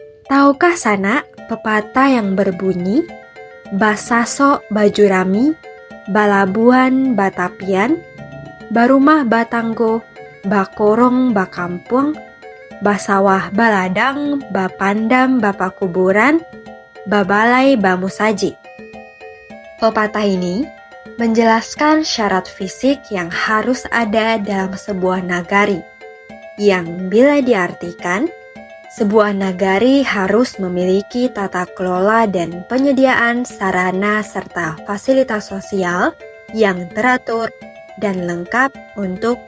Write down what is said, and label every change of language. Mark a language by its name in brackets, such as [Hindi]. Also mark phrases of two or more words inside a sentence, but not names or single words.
[Indonesian] Tahukah Sana pepatah yang berbunyi, [Minangkabau] Basaso baju rami, balabuan batapian, barumah batanggo, bakorong bakampung, basawah baladang, bapandam bapakuburan, babalai bamusaji. [Indonesian] Pepatah ini menjelaskan syarat fisik yang harus ada dalam sebuah nagari, yang bila diartikan, sebuah nagari harus memiliki tata kelola dan penyediaan sarana serta fasilitas sosial yang teratur dan lengkap untuk